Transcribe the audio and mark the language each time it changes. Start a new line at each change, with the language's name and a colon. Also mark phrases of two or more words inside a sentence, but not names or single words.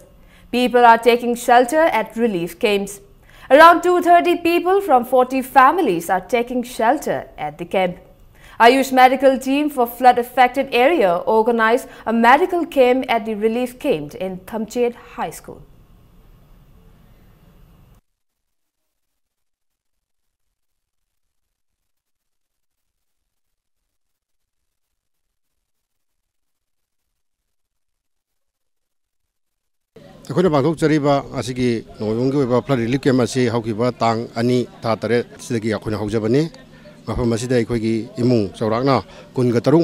English: People are taking shelter at relief camps. Around 230 people from 40 families are taking shelter at the camp. Ayush medical team for flood-affected area organized a medical camp at the relief camp in Thamchet High School.
Manipuri: ꯑꯩꯈꯣꯏꯅ ꯄꯥꯡꯊꯣꯛꯆꯔꯤꯕ ꯑꯁꯤꯒꯤ ꯅꯣꯡꯃꯩꯕꯨꯡꯒꯤ ꯑꯣꯏꯕ
English: flood relief camp
Manipuri: ꯑꯁꯤ ꯍꯧꯈꯤꯕ ꯇꯥꯡ 2 ꯊꯥ 8 ꯁꯤꯗꯒꯤ ꯑꯩꯈꯣꯏꯅ ꯍꯧꯖꯕꯅꯤ ꯃꯐꯝ ꯑꯁꯤꯗ ꯑꯩꯈꯣꯏꯒꯤ ꯏꯃꯨꯡ ꯆꯥꯎꯔꯥꯛꯅ 13